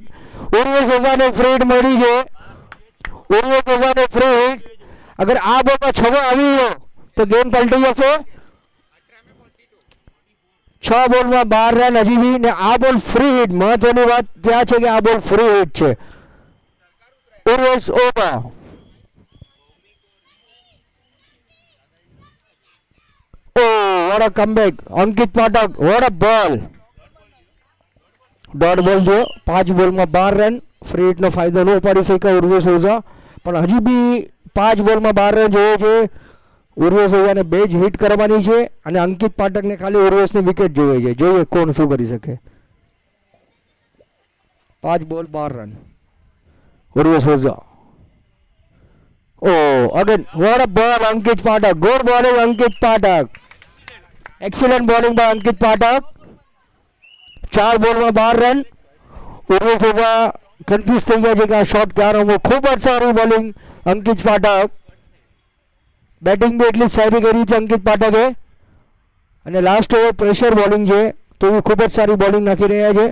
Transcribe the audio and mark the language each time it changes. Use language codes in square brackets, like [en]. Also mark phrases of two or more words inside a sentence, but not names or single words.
[gu] ઉર્વેશ ઓઝાને [en] free hit [gu] મળી છે. અગર આ બોલમાં 6 આવી ગયો તો ગેમ પલટી જશે. 6 બોલમાં 12 રન હજી બી ને આ બોલ [en] free hit. [gu] મહત્વની વાત ત્યાં છે કે આ બોલ [en] free hit [gu] છે. ઉર્વેશ ઓઝા [en] what a comeback. [gu] અંકિત પાઠક [en] what a ball. dot ball [gu] જો. 5 બોલમાં 12 રન. [en] free hit [gu] ફાયદો ન ઉપાડી શક્યા ઉર્વેશ ઓઝા, પણ હજી બી 5 બોલમાં 12 રન જોઈએ છે. ઉર્વેશ ઓઝાને 2 જ હિટ કરવાની છે અને અંકિત પાઠકને ખાલી ઉર્વેશની વિકેટ જોઈએ છે. જોઈએ કોણ શું કરી શકે. 5 બોલ 12 રન. ઉર્વેશ ઓઝા. [en] Oh, again, what a ball, Ankit Pathak. Good bowling, Ankit Pathak. excellent bowling by [gu] અંકિત પાઠક. 4 બોલમાં 12 રન. ઉર્વેશ ઓઝા કન્ફ્યુઝ થઈ ગયા છે કે આ શોટ ક્યાં રમવો. ખૂબ જ સારી બોલિંગ અંકિત પાઠક. બેટિંગ બી એટલી જ સારી કરી છે અંકિત પાઠકે. અને [en] last over pressure bowling [gu] છે તો એ ખૂબ જ સારી બોલિંગ નાખી રહ્યા છે.